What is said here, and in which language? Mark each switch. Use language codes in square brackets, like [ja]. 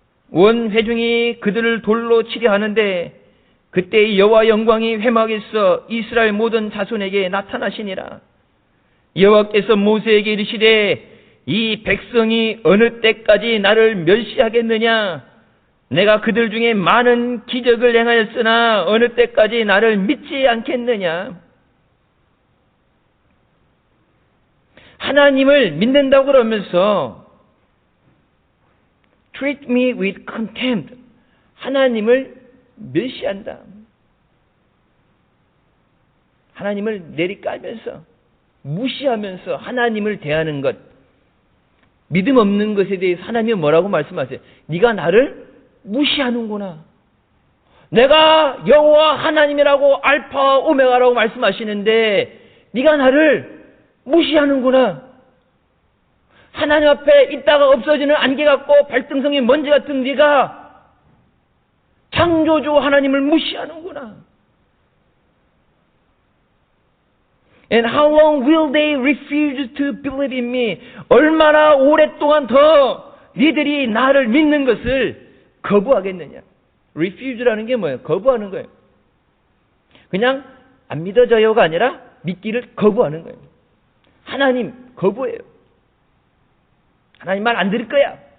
[ko] 온 회중이 그들을 돌로 치려 하는데 그때 여호와 영광이 회막에서 이스라엘 모든 자손에게 나타나시니라. 여호와께서 모세에게 이르시되 이 백성이 어느 때까지 나를 멸시하겠느냐? 내가 그들 중에 많은 기적을 행하였으나 어느 때까지 나를 믿지 않겠느냐? 하나님을 믿는다고 그러면서 [en] treat me with contempt. [ko] 하나님을 멸시한다. 하나님을 내리깔면서 무시하면서 하나님을 대하는 것. 믿음 없는 것에 대해서 하나님은 뭐라고 말씀하세요? 네가 나를 무시하는구나. 내가 여호와 하나님이라고 알파와 오메가라고 말씀하시는데 네가 나를 무시하는구나. 하나님 앞에 있다가 없어지는 안개 같고 발등성이 먼지 같은 네가 창조주 하나님을 무시하는구나. [en] And how long will they refuse to believe in me? [ko] 얼마나 오랫동안 더 니들이 나를 믿는 것을 거부하겠느냐? refuse라는 게 뭐예요? 거부하는 거예요. 그냥 안 믿어져요가 아니라 믿기를 거부하는 거예요. 하나님 거부해요. 하나님 말 안 들을 거야.